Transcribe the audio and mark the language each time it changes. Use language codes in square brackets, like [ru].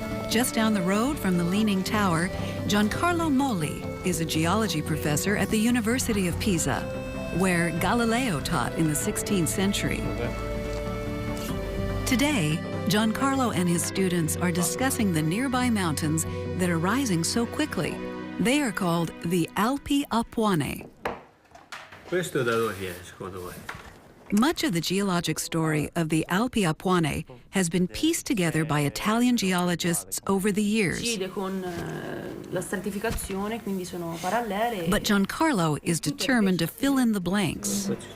[en] Just down the road from the Leaning Tower, Giancarlo Molli is a geology professor at the University of Pisa, where Galileo taught in the 16th century. Today, Giancarlo and his students are discussing the nearby mountains that are rising so quickly. They are called the Alpi Apuane. [it] Questo da dove viene, secondo voi? [en] Much of the geologic story of the Alpi Apuane has been pieced together by Italian geologists over the years. But Giancarlo is determined to fill in the blanks.